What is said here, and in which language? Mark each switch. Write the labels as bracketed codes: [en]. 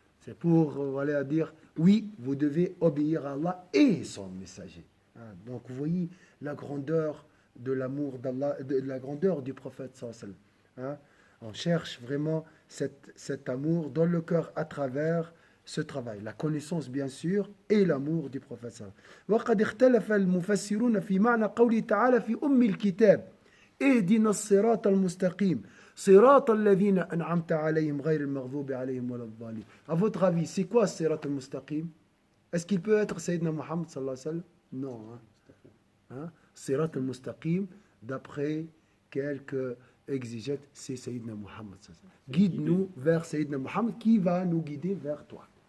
[fr] C'est pour voilà, dire, oui, vous devez obéir à Allah et son messager. Hein? Donc vous voyez la grandeur de l'amour d'Allah, de la grandeur du prophète sallallahu alayhi wa sallam. Hein? On cherche vraiment cet amour dans le cœur à travers ce travail, la connaissance bien sûr et l'amour du prophète. [ar] وقد اختلف المفسرون في معنى قوله تعالى في الكتاب اهدنا الصراط المستقيم صراط الذين أنعمت عليهم غير المغضوب عليهم ولا الضالين. [fr] À votre avis, c'est quoi [ar] الصراط المستقيم? [fr] Est-ce qu'il peut être Sayyidina Muhammad sallallahu alayhi wa sallam? Non. Hein? Sirat al-Mustaqim, d'après quelques exégètes, c'est Sayyidina Muhammad. Guide-nous vers Sayyidina Muhammad qui va nous guider vers toi.